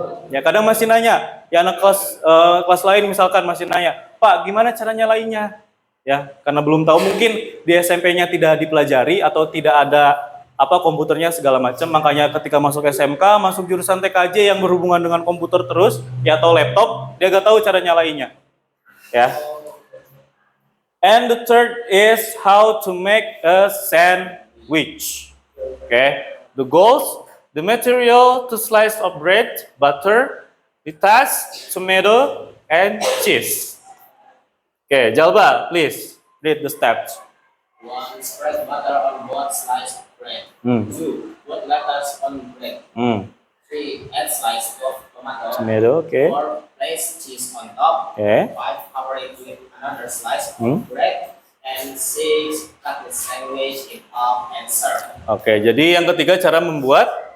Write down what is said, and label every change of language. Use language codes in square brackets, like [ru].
[id] Ya, kadang masih nanya, ya anak kelas lain misalkan masih nanya, Pak, gimana cara nyalainnya? Ya, karena belum tahu, mungkin di SMP-nya tidak dipelajari atau tidak ada komputernya segala macam, makanya ketika masuk SMK, masuk jurusan TKJ yang berhubungan dengan komputer terus, ya atau laptop, dia gak tahu cara nyalainnya. Ya. [en] And the third is how to make a sandwich. Okay. The goals, the material, 2 slices of bread, butter, lettuce, tomato, and cheese. Okay, Jalba, please read the steps. 1. Spread butter on both slices of bread. 2. Put lettuce on bread. 3. Add slice of Tomato, okay. 4. Place cheese on top. Okay. 5. Cover it with another slice of bread. And 6. Cut the sandwich in half and serve. [id] Oke, jadi yang ketiga cara membuat